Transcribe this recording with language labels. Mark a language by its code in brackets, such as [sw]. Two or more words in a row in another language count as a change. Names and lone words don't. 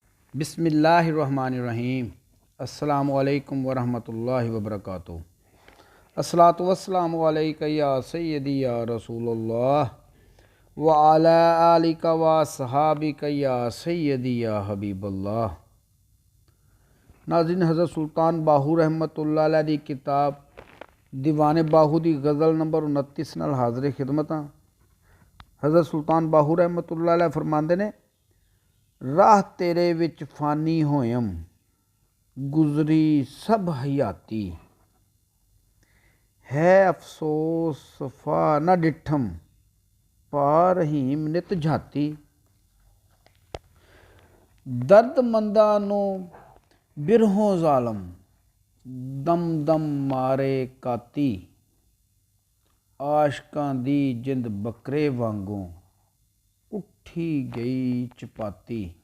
[ar] بسم الله الرحمن الرحيم. السلام عليكم ورحمة الله وبركاته. الصلاة والسلام عليك يا سيدي يا رسول الله وعلى آلك وصحبك يا سيدي يا حبيب الله. [pa] नाज़रीन, حضرت سلطان باہو [ar] رحمة الله عليه [pa] دی کتاب دیوان باہو دی غزل نمبر 29 نال حاضر خدمت ہاں. حضرت سلطان باہو [ar] رحمة الله عليه [pa] فرماندے نے، راہ تیرے وچ فانی ہویم گزری سب حیاتی، ہے افسوس صفا نہ ڈٹھم پا رہیم نت جھاتی. درد منداں نوں برہوں ظالم دم دم مارے کاتی، عاشقاں دی جند بکرے وانگوں اٹھی گئی چپاتی.